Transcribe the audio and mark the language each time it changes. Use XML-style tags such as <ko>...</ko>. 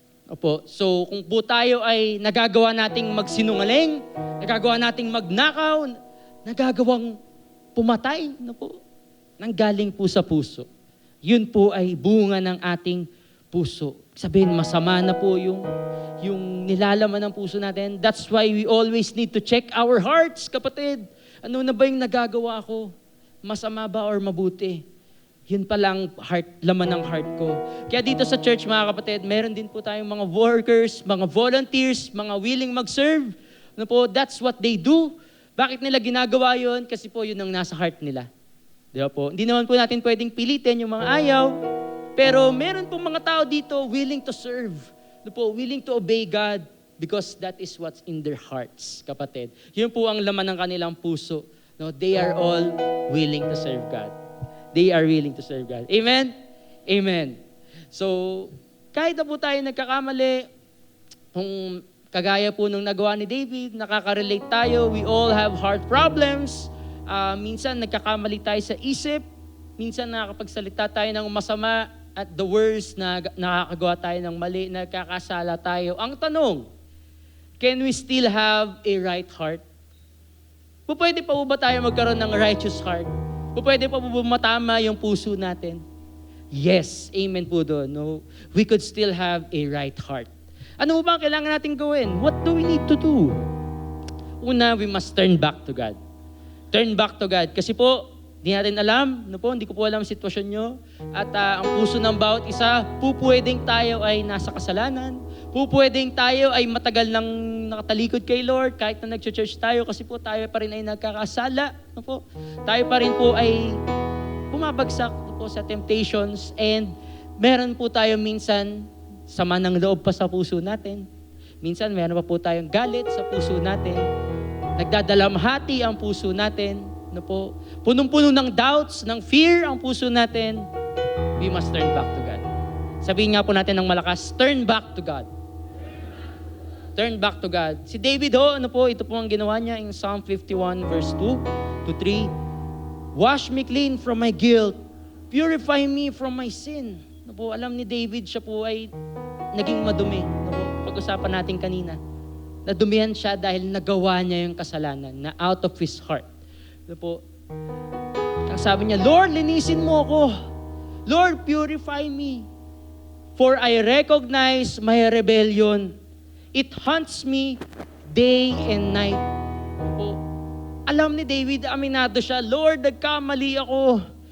<tl>Opo. So kung po tayo ay nagagawa nating magsinungaling, nagagawa nating magnakaw, nagagawang pumatay, no po, nanggaling po sa puso. Yun po ay bunga ng ating puso. Sabihin, masama na po yung nilalaman ng puso natin.</tl> <en>That's why we always need to check our hearts, kapatid.</en> <tl>Ano na ba yung nagagawa ko? Masama ba or mabuti? Yun palang laman ng heart ko. Kaya dito sa church, mga kapatid, meron din po tayong mga workers, mga volunteers, mga willing mag-serve. Ano po,</tl> <en>that's what they do.</en> <tl>Bakit nila ginagawa yun? Kasi po yun ang nasa heart nila. Di ba po? Hindi naman po natin pwedeng pilitin yung mga ayaw. Pero meron po mga tao dito</tl> <en>willing to serve.</en> <tl>Ano po,</tl> <en>willing to obey God because that is what's in their hearts, kapatid.</en> <tl>Yun po ang laman ng kanilang puso.</tl> <en>No, they are all willing to serve God. They are willing to serve God.</en> <tl>Amen? Amen. So, kahit na po tayo nagkakamali, kung kagaya po nung nagawa ni David, nakaka-relate tayo,</tl> <en>we all have heart problems.</en> <tl>Minsan nagkakamali tayo sa isip, minsan nakakapagsalita tayo ng masama</tl> <en>at the worst</en> <tl>na nakakagawa tayo ng mali, nagkakasala tayo. Ang tanong,</tl> <en>can we still have a right heart?</en> <tl>Pwede pa po ba tayo magkaroon ng righteous heart? Pwede pa po ba matama yung puso natin? Yes, amen po doon. No?</tl> <en>We could still have a right heart.</en> <tl>Ano ba ang kailangan natin gawin?</tl> <en>What do we need to do? Una, we must turn back to God. Turn back to God.</en> <tl>Kasi po, di natin alam, no po, hindi ko po alam ang sitwasyon nyo. At ang puso ng bawat isa, pwedeng tayo ay nasa kasalanan. Pwedeng tayo ay matagal nang nakatalikod kay Lord, kahit na nag-church tayo, kasi po tayo pa rin ay nagkakasala. No po? Tayo pa rin po ay bumabagsak po sa temptations, and meron po tayo minsan sama ng loob pa sa puso natin. Minsan meron pa po tayong galit sa puso natin. Nagdadalamhati ang puso natin. No po? Punong-puno ng doubts, ng fear ang puso natin.</tl> <en>We must turn back to God.</en> <tl>Sabihin nga po natin ng malakas,</tl> <en>turn back to God. Turn back to God.</en> <tl>Si David ano po, ito po ang ginawa niya in Psalm 51 verse 2 to 3.</tl> <en>"Wash me clean from my guilt. Purify me from my sin."</en> <tl>Ano po, alam ni David, siya po ay naging madumi. Ano po, pag-usapan natin kanina. Nadumihan siya dahil nagawa niya yung kasalanan na</tl> <en>out of his heart.</en> <tl>Ano po, ang sabi niya, "Lord, linisin mo ako.</tl> <en>Lord, purify me. For I recognize my rebellion. It haunts me day and night."</en> <tl>Po, alam ni David, aminado siya, "Lord, nagkamali ako.</tl>